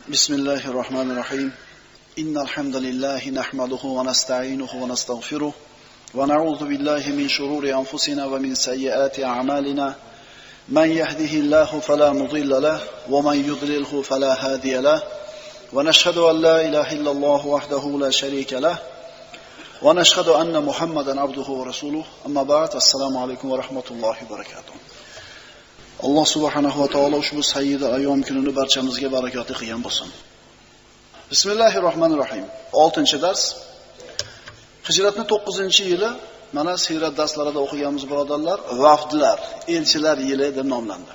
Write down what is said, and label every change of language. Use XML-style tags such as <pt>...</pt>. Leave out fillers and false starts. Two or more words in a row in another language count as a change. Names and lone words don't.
<ar>بسم الله الرحمن الرحيم إن الحمد لله نحمده ونستعينه ونستغفره ونعوذ بالله من شرور أنفسنا ومن سيئات أعمالنا من يهده الله فلا مضل له ومن يضلله فلا هادي له ونشهد أن لا إله إلا الله وحده لا شريك له ونشهد أن محمدا عبده ورسوله أما بعد السلام عليكم ورحمة الله وبركاته.</ar> <uz>Alloh subhanahu va taolo ushbu</uz> <ar>سيدة أيام</ar> <uz>kunini barchamizga barakotli qilgan bo'lsin. Bismillahirrohmanirrohim. 6-dars. Hijratning 9-yili mana siyrat darslarida o'qiganmiz birodarlar, vafdlar, elchilar yili deb nomlandi.</uz>